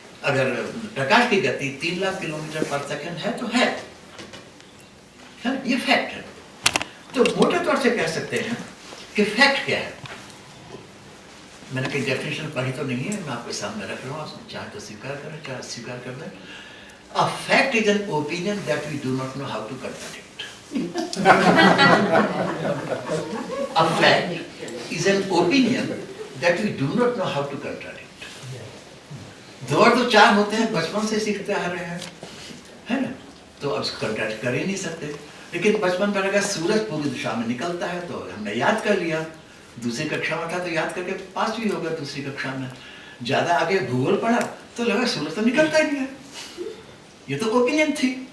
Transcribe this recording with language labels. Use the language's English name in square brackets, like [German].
[Hindi] अगर प्रकाश की गति 3 लाख किलोमीटर पर सेकंड है तो है ना? ये फैक्ट है। तो मोटे तौर से कह सकते हैं कि फैक्ट क्या है। मैंने कोई डेफिनेशन पढ़ी तो नहीं है, मैं आपके सामने रख रहा हूँ, चाहे तो स्वीकार करें चाहे स्वीकार कर दें। [English] A fact is an opinion that we do not know how to contradict. A fact is an opinion that we do not know how to contradict. [Hindi] 2 और 2 4 होते हैं, बचपन से सीखते आ रहे हैं, है ना? तो अब कंट्राडिक्ट कर ही नहीं सकते। लेकिन बचपन पर अगर सूरज पूर्व दिशा में निकलता है तो हमने याद कर लिया, दूसरी कक्षा में था तो याद करके पास भी हो गया दूसरी कक्षा में। ज्यादा आगे भूगोल पढ़ा तो लगा सूरज तो निकलता ही नहीं है, ये तो ओपिनियन थी।